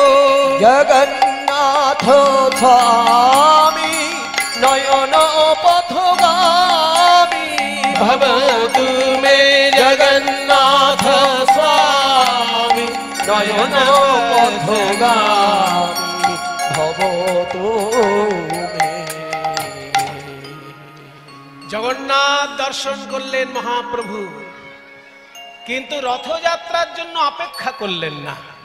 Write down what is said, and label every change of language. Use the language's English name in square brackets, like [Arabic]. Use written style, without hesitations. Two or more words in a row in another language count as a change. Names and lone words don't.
[Sanskrit] जगन्नाथ स्वामी नयन पथगामी भवतु मे। जगन्नाथ स्वामी नयन पथगामी भवतु मे। [Bangla] জগন্নাথ দর্শন করলেন মহাপ্রভু, কিন্তু রথযাত্রার জন্য অপেক্ষা করলেন না।